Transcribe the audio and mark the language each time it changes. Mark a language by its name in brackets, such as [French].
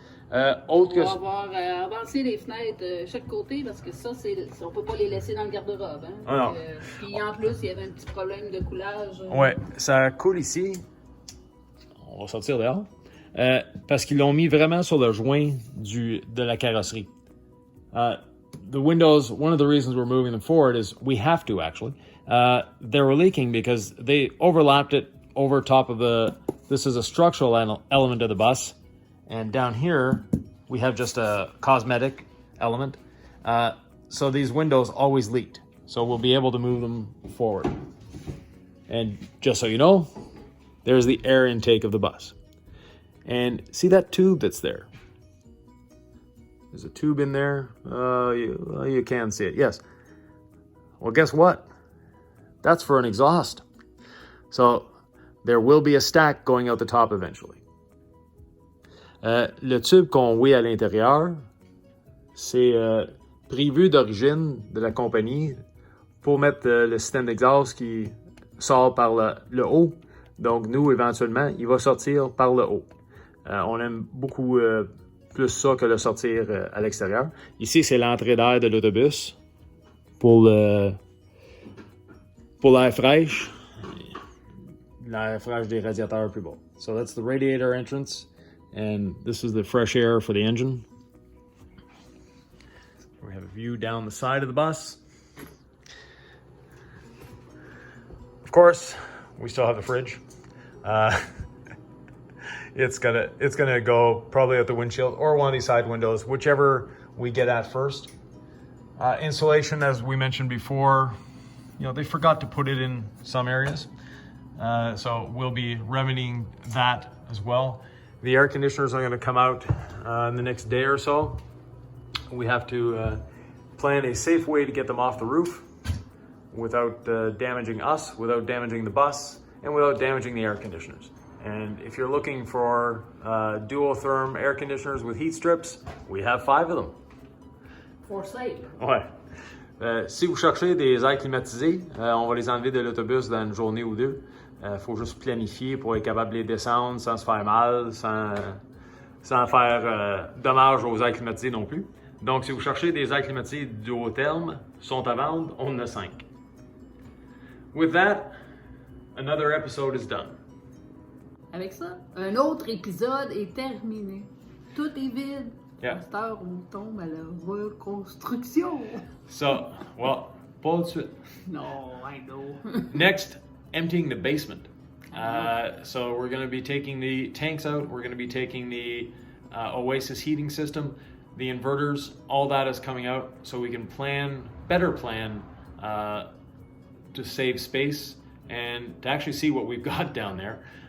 [French] On va avoir avancé les fenêtres chaque côté parce que ça, on ne peut pas les laisser dans le garde-robe. Hein? Ah non. Puis en plus, il y avait un petit problème de coulage. Oui, ça coule ici. On va sortir dehors. Parce qu'ils l'ont mis vraiment sur le joint de la carrosserie. [English] The windows, one of the reasons we're moving them forward is we have to actually. They were leaking because they overlapped it over top of this is a structural element of the bus. And down here, we have just a cosmetic element. So these windows always leaked. So we'll be able to move them forward. And just so you know, there's the air intake of the bus. And see that tube that's there? There's a tube in there. You can see it, yes. Well, guess what? That's for an exhaust. So there will be a stack going out the top eventually. [French] Le tube qu'on voit à l'intérieur, c'est prévu d'origine de la compagnie pour mettre le système d'exhaust qui sort par le haut. Donc, nous, éventuellement, il va sortir par le haut. On aime beaucoup plus ça que le sortir à l'extérieur. Ici, c'est l'entrée d'air de l'autobus pour l'air fraîche. L'air fraîche des radiateurs plus bas. [English] So that's the radiator entrance. And this is the fresh air for the engine. We have a view down the side of the bus. Of course, we still have the fridge. It's gonna go probably at the windshield or one of these side windows, whichever we get at first. Insulation, as we mentioned before, they forgot to put it in some areas. So we'll be remedying that as well. The air conditioners are going to come out in the next day or so. We have to plan a safe way to get them off the roof without damaging us, without damaging the bus, and without damaging the air conditioners. And if you're looking for dual-therm air conditioners with heat strips, we have 5 of them. For sale. [French] Ouais. Si vous cherchez des airs climatisés, on va les enlever de l'autobus dans une journée ou deux. Faut juste planifier pour être capable de les descendre sans se faire mal, sans faire dommage aux airs climatisés non plus. Donc, si vous cherchez des airs climatisés du haut terme, sont à vendre, on en a 5. [English] With that, another episode is done. [French] Avec ça, un autre épisode est terminé. Tout est vide. [English] Yeah. [French] À cette heure, on tombe à la reconstruction. [English] So, well, [French] pas tout de suite. [English] No, I know. Next, emptying the basement. So we're going to be taking the tanks out. We're going to be taking the Oasis heating system, the inverters. All that is coming out so we can better plan to save space and to actually see what we've got down there.